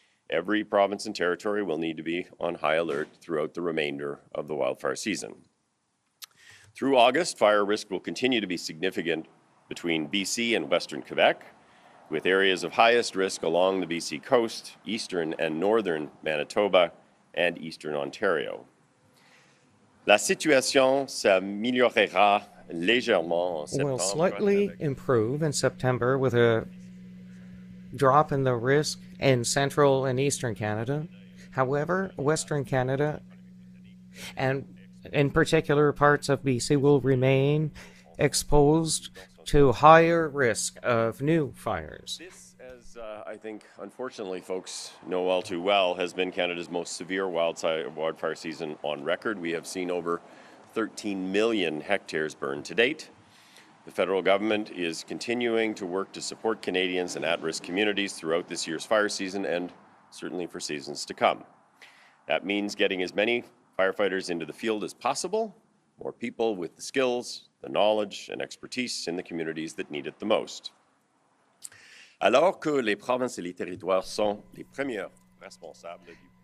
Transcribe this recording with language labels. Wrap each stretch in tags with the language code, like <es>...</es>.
<en>Every province and territory will need to be on high alert throughout the remainder of the wildfire season. Through August, fire risk will continue to be significant between BC and Western Quebec, with areas of highest risk along the BC coast, eastern and northern Manitoba, and eastern Ontario.</en> <fr>La situation s'améliorera légèrement en septembre.</fr> <en>Will slightly improve in September with a drop in the risk in central and eastern Canada. However, Western Canada and in particular parts of BC will remain exposed to higher risk of new fires. This, as I think, unfortunately, folks know all too well, has been Canada's most severe wildfire season on record. We have seen over 13 million hectares burned to date. The federal government is continuing to work to support Canadians and at-risk communities throughout this year's fire season and certainly for seasons to come. That means getting as many firefighters into the field as possible, more people with the skills, the knowledge, and expertise in the communities that need it the most.</en> <fr>Alors que les provinces et les territoires sont les premiers responsables du</fr>